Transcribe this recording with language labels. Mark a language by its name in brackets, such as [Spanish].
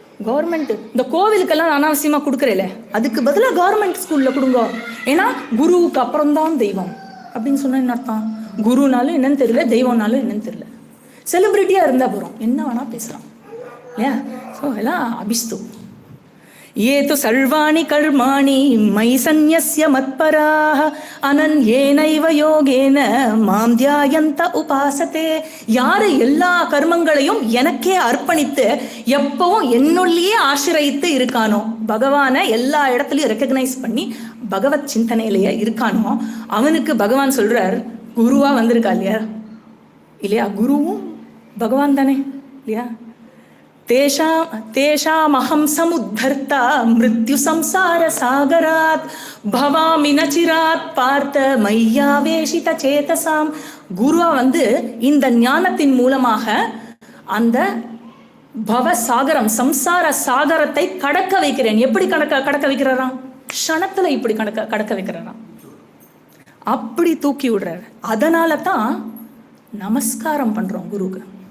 [Tamil] Government இந்த கோவிலுக்கெல்லாம் அனாவசியமாக கொடுக்குறேல, அதுக்கு பதிலாக கவர்மெண்ட் ஸ்கூலில் கொடுங்க, ஏன்னா குருவுக்கு அப்புறம்தான் தெய்வம் அப்படின்னு சொன்னால் என்ன அர்த்தம்? குருனாலும் என்னன்னு தெரியல, தெய்வம்னாலும் என்னன்னு தெரியல, செலிபிரிட்டியாக இருந்தால் போகிறோம், என்ன வேணால் பேசலாம் இல்லையா? ஸோ எல்லாம் அபிஸ்து. [Sanskrit] ये तु सर्वाणि कर्माणि मयि सन्न्यस्य मत्पराः अनन्येनैव योगेन मां ध्यायन्त उपासते. [Tamil] யார் எல்லா கர்மங்களையும் எனக்கே அர்ப்பணித்து எப்பவும் என்னுள்ளேயே ஆசிரியத்து இருக்கானோ, பகவானை எல்லா இடத்துலையும் ரெக்கக்னைஸ் பண்ணி பகவத் சிந்தனையிலேயே இருக்கானோ, அவனுக்கு பகவான் சொல்றார், குருவா வந்திருக்கா இல்லையா, இல்லையா, குருவும் பகவான் தானே இல்லையா. [Sanskrit] तेषामहं समुद्धर्ता मृत्यु संसार सागरात् भवामि न चिरात् பார்த்த மையாவேஷித சேதசாம். [Tamil] குருவா வந்து இந்த ஞானத்தின் மூலமாக அந்த பவசாகரம் சம்சார சாகரத்தை கடக்க வைக்கிறேன். எப்படி கடக்க வைக்கிறாராம்? க்ஷணத்துல இப்படி கடக்க வைக்கிறாராம். அப்படி தூக்கி விடுறாரு. அதனால தான் நமஸ்காரம் பண்றோம் குருவுக்கு.